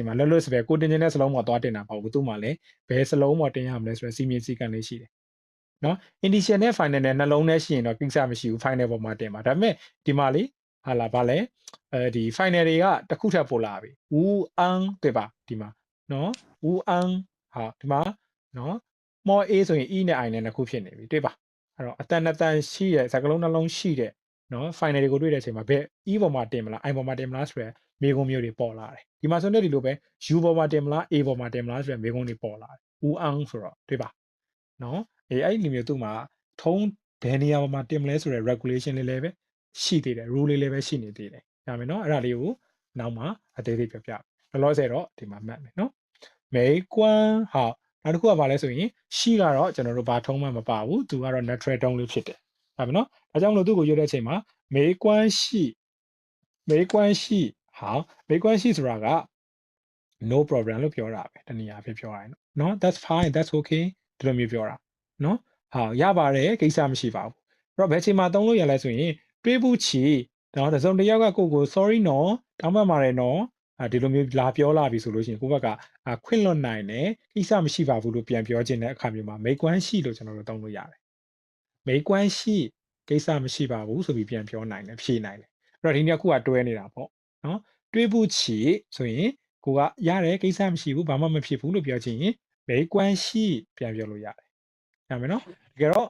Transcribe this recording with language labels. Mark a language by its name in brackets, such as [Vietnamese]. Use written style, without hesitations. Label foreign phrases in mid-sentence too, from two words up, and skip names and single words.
[Burmese] မှာလွတ်လွတ်စပယ်ကိုတင်တဲ့စလုံးပေါ်သွားတင်တာပေါ့ဘူးသူ့မှာလည်းဘယ်စလုံးပေါ်တင်ရမလဲဆိုတော့စီမင်းစည်းကမ်းလေးရှိတယ်နော် initial နဲ့ final နဲ့နှလုံးနဲ့ရှိရင်တော့ကိစ္စမရှိဘူး final ပေါ်မှာတင်ပါဒါပေမဲ့ဒီမှာလေဟာလာဗာလဲဒီ final တွေကတစ်ခုထပ် ပို့လာပြီဦးအန်းတွေ့ပါဒီမှာနော်ဦးအန်းဟာဒီမှာနော် more a ဆိုရင် e နဲ့ i နဲ့နှစ်ခုဖြစ်နေပြီတွေ့ပါအဲ့တော့အတန်အတန်ရှိတဲ့စကားလုံးနှလုံးရှိ တဲ့နော် final တွေကိုတွေ့တဲ့အချိန်မှာဘယ် e ပေါ်မှာတင်မလား i ပေါ်မှာတင်မလားဆိုရယ်မေကုံမျိုးတွေပေါ်လာတယ်ဒီမှာဆိုတဲ့ဒီလိုပဲ u ပေါ်မှာတင်မ လား a ပေါ်မှာတင်မလားဆိုရယ်မေကုံတွေပေါ်လာတယ်ဦးအန်းဆိုတော့တွေ့ပါနော်အဲ့ဒီမျိုးသူ့မှာထုံးဘယ်နေရာမှာတင်မလဲဆိုရယ် regulation လေးလည်းပဲရှိသေးတယ် rule လေးလည်းပဲရှိနေသေးတယ်ဒါမယ်နော်အဲ့ဒါလေးကိုနောက်မှအသေးသေးပြောပြလောလောဆယ်တော့ဒီမှာမှတ်မယ်နော်မေကွမ်ဟာနောက်တစ်ခုကဘာလဲဆိုရင်ရှိကတော့ကျွန်တော်တို့ဘာထုံးမှမပါဘူးသူကတော့ natural တုံးလေးဖြစ်တယ်ဒါမယ်နော်ဒါကြောင့်မလို့သူ့ကိုရွတ်တဲ့အချိန်မှာမေကွမ်ရှိ ဟာမေကွမ်ရှိဆိုတာက [English] no problem [Burmese] လို့ပြောတာပဲတနည်းအားဖြင့်ပြောရရင်နော် [English] that's fine that's okay [Burmese] ဒီလိုမျိုးပြောတာနော်ဟာရပါတယ်ကိစ္စ မရှိပါဘူးအဲ့တော့ဘယ်ချိန်မှာသုံးလို့ရလဲဆိုရင်တွေးဘူးချီနော်တစုံတစ်ယောက်ကကို sorry နော်တောင်းပန်ပါတယ်နော်ဒီလိုမျိုးလာပြောလာပြီဆိုလို့ရှိရင်ကိုယ့်ဘက်ကခွင့်လွတ်နိုင်တယ်ကိစ္စမရှိပါဘူးလို့ပြန်ပြောခြင်းတဲ့အခါမျိုးမှာမေကွမ်းရှိလို့ကျွန်တော်တို့သုံးလို့ရတယ်မေကွမ်းရှိကိစ္စမရှိပါဘူးဆိုပြီးပြန်ပြောနိုင်တယ်ဖြေနိုင်တယ်အဲ့တော့ဒီနေ့ခုကတွဲနေတာပေါ့နော်တွေးဘူးချီဆိုရင်ကိုကရတယ်ကိစ္စမရှိဘူးဘာမှမဖြစ်ဘူးလို့ပြောချင်ရင်မေကွမ်းရှိပြန်ပြောလို့ရတယ်ရမယ်နော်တကယ်တော့